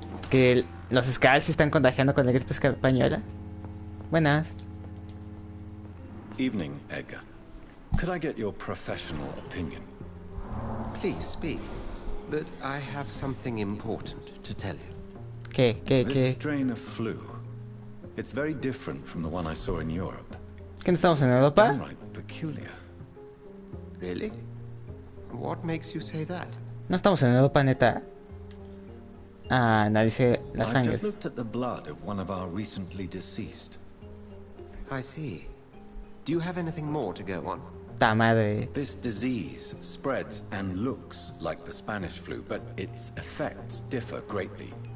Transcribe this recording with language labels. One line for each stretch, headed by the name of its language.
Spanish: Que los Skulls se están contagiando con la gripe española. Buenas.
English: Evening, Edgar. Could I get your professional opinion? Please speak. But I have something important to tell you. This strain of flu. It's very different from the one I saw in Europe.
Spanish: ¿Qué no estamos en Europa?
English: Downright peculiar. Really? What makes you say that?
Spanish: No estamos en Europa, neta. Ah, analice la
English: I
Spanish: sangre.
English: just looked at the blood of one of our recently deceased. I see. Do you have anything more to go on?
Spanish: Ta madre.
English: This disease spreads and looks like the Spanish flu, but its effects differ greatly.